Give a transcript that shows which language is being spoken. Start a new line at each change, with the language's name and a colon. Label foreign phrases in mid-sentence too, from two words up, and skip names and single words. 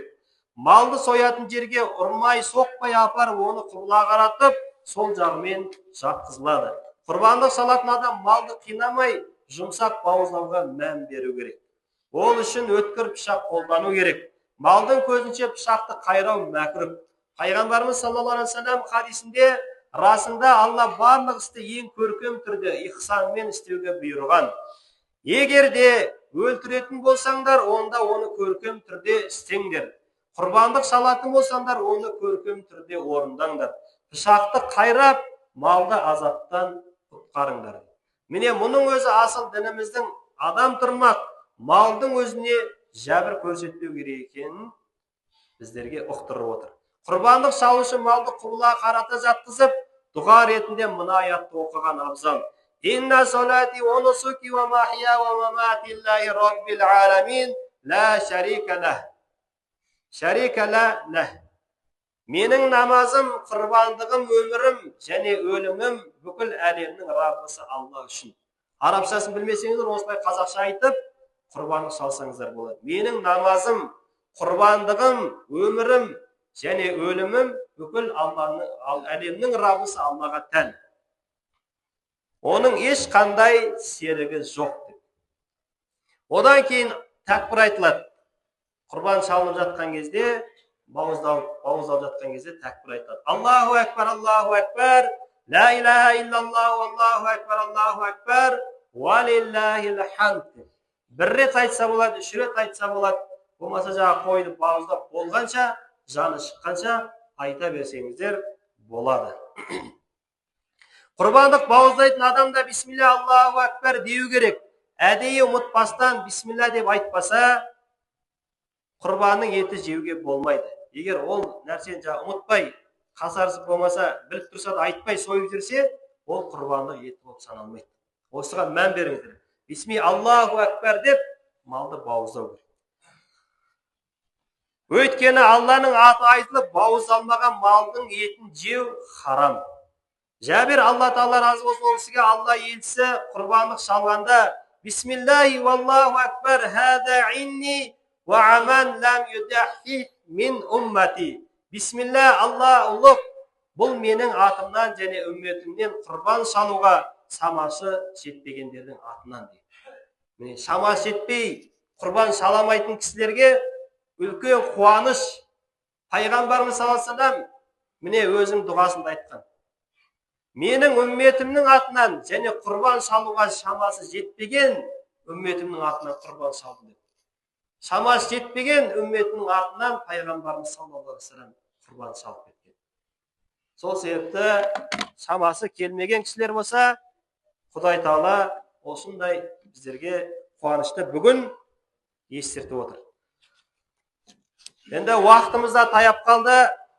Kazakh: Малды соятын жерге ұрмай, соқпай апарып, оны құбыла қаратып, сол жағымен жатқызылады. Құрбандық шалатын адам малды қинамай, жұмсақ бауыздауға мән беру керек. Ол үшін өткір пышақ қолдану керек. Малдың көзінше пышақты қайрау мәкрух. Пайғамбарымыз
Arabic: صلى الله عليه وسلم
Kazakh: хадисінде, расында Алла барлық істі ең көркем түрде ихсанмен істеуге бұйырған. Егер де өлтіретін болсаңдар, онда оны көркем түрде істеңдер. Құрбандық шалатын болсаңдар, оны көркем түрде орындаңдар. Пышақты қайрап, малды азаптан құтқарыңдар. Міне мұның өзі асыл дініміздің адам тұрмақ, малдың өзіне жәбір көрсетпеу керек екенін біздерге ұқтырып отыр. Құрбандық шалушы малды құбыла қарата жатқызып, дұға ретінде мына аятты оқыған абзал.
Arabic: إن صلاتي ونسكي ومحياي ومماتي لله رب العالمين لا شريك له.
Kazakh: Менің намазым, құрбандығым, өмірім және өлімім бүкіл әлемнің Раббысы Алла үшін. Арабшасын білмесеңіздер, осылай қазақша айтып, құрбандық шалсаңыздар болады. Менің намазым, құрбандығым, өмірім және өлімім бүкіл әлемнің Раббысы Аллаға тән. Оның ешқандай серігі жоқ деп. Одан кейін тәкбір айтылады. Құрбан шалынып жатқан кезде, бауыздалып жатқан кезде тәкбір айтылады.
Arabic: الله أكبر، لا إله إلا الله، الله أكبر، ولله الحمد.
Kazakh: Бір рет айтса болады, 3 рет айтса болады. Болмаса жаңа қойды бауыздап болғанша, жаны шыққанша айта берсеңіздер болады. Құрбандық бауыздайтын адамда
Arabic: بسم الله الله أكبر
Kazakh: деу керек. Әдейі ұмытпастан бисмилля деп айтпаса, құрбанның еті жеуге болмайды. Егер ол нәрсені ұмытпай, қасарысып болмаса, біліп тұрса да айтпай сойып жүрсе, ол құрбандық еті болып саналмайды. Осыған мән беріңіздер.
Arabic: بسم الله أكبر
Kazakh: деп малды бауыздау керек. Өйткені Алланың аты айтылып бауыздалмаған малдың етін жеу харам. Жәбір Алла Тағала разы болсын, ол кісіге Алла елшісі құрбандық шалғанда
Arabic: بسم الله والله أكبر هذا عني وعمن لم يضح من أمتي.
Kazakh: Бисмилла, Алла ұлық, бұл менің атымнан және үмметімнен құрбан шалуға шамасы жетпегендердің атынан дейді. Міне шамасы жетпей құрбан шаламайтын кісілерге үлкен қуаныш. Пайғамбарымыз
Arabic: صلى الله عليه وسلم
Kazakh: міне өзінің дұғасында айтқан. Менің үмметімнің атынан және құрбан шалуға шамасы жетпеген үмметімнің атынан құрбан шалдым. Шамасы жетпеген үмметінің атынан пайғамбарымыз
Arabic: صلى الله عليه وسلم
Kazakh: құрбан шалып кеткен. Сол себепті шамасы келмеген кісілер болса, Құдай Таала осындай біздерге қуанышты бүгін естіртіп отыр. Енді уақытымыз да таяп қалды.